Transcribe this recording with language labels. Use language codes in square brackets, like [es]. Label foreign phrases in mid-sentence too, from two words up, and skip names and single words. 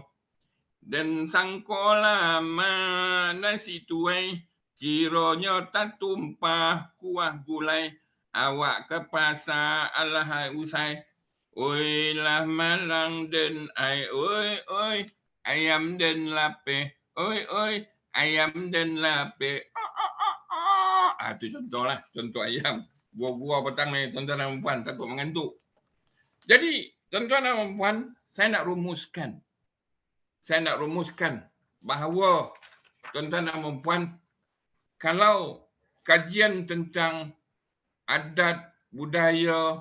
[min] Dan sangkola nasi tuai, kiranya tak tumpah kuah gulai, awak ke pasar alahai usai. Oi lah malang dan oi, ayam dan lapeh. Oi, ayam dan lapeh. [ms] Itu contoh ayam. Buah-buah petang ni, tuan-tuan dan puan, takut mengantuk. Jadi, tuan-tuan dan puan, saya nak rumuskan bahawa tuan-tuan dan puan, kalau kajian tentang adat, budaya